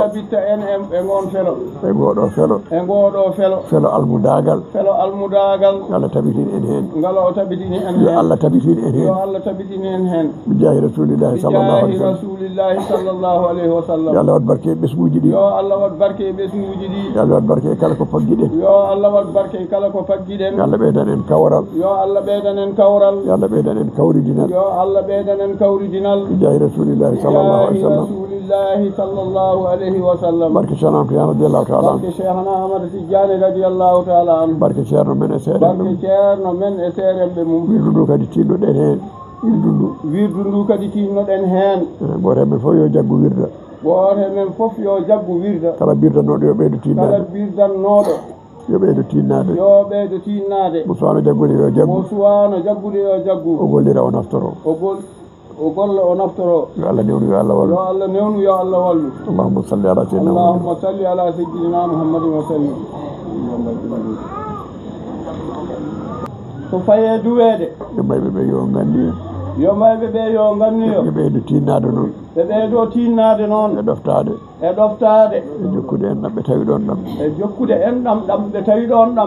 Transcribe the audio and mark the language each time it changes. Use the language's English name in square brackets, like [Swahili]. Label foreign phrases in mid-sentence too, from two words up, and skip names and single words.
[Fula] felo almudagal Allah tabitini en hen yo Allah tabitini en hen [Arabic] بجاه رسول الله صلى الله عليه و سلم [Fula] wat barke e ɓesguji ɗi yo Allah wat barke e ɓesguji ɗi yo Allah wat barke e kala ko paggiɗen yo Allah wat barke e kala ko paggiɗen yo Allah ɓeydan en kawral yo Allah ɓeydan en kawral yo Allah ɓeydan en kawridinal yo Allah ɓeydan en kawridinal [Arabic] جاه رسول الله صلى الله عليه وسلم رسول الله صلى الله عليه و سلم [Fula] barke Cheikh Ahmad Tidiane [Arabic] رضي الله تعالى [Fula] barke Cheikhna Ahmad Tidiane [Arabic] رضي الله تعالى عن [Fula] barke ceerno men e seeɗen barke ceerno men e seerenɓe mum wirdu ndu kadi tinnoɗen heen wirdu ndu kadi tinnoɗen heen goto men fof yo jaggu wirda goto men fof yo jaggu wirda kala birdanoɗo yo ɓeydo tinnade kala birdannoɗo yo ɓeydo tinnade yo ɓeydo tinnade mo suwano jaggude yo jaggu mo suwano jaggude yo jaggu o gollira o naftoro o golla o naftoro yo Allah newnu yo Allah wallu yo Allah newnu yo Allah wallu [Arabic] اللهم صل على سيدنا اللهم صل على سيدنا محمد و سلم [Fula] so faye duwede yo mayɓe ɓe yo gandi yo mayɓe ɓe yo ganniyo ɓe ɓeydo tinnade noon ɓe ɓeydo tinnade noon e ɗoftade e jokkude en ɗam ɓe tawi ɗon ɗam e jokkude en ɗam ɓe tawi ɗon ɗam